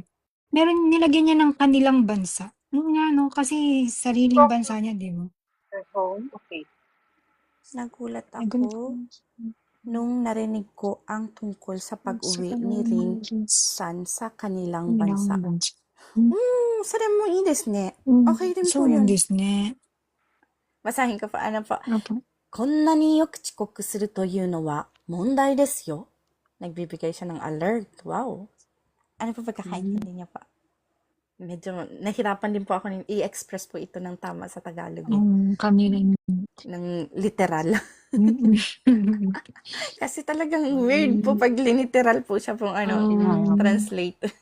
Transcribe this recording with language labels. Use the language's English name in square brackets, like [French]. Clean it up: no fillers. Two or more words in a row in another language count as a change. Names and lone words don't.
[Filipino] Nilagyan niya ng kanilang bansa. Nga, no? Kasi sariling bansa niya, di ba? [English] Your home, [Filipino] okay. Nagulat Nagulat ako nung narinig ko ang tungkol sa pag-uwi ni Rin San sa kanilang bansa. [Japanese] それもいいですね. [Filipino] Okay din po yun. Basahin ko pa. Ano po? Opo. [Japanese] こんなによく遅刻するというのは問題ですよ. [Filipino] Nagbibigay siya ng alert. Wow. Ano po pagkakaintindi niya pa? Medyo nahirapan din po ako i-express po ito ng tama sa Tagalog. Kami rin. Ng literal. Kasi talagang weird po pag liniteral po siya pong translate.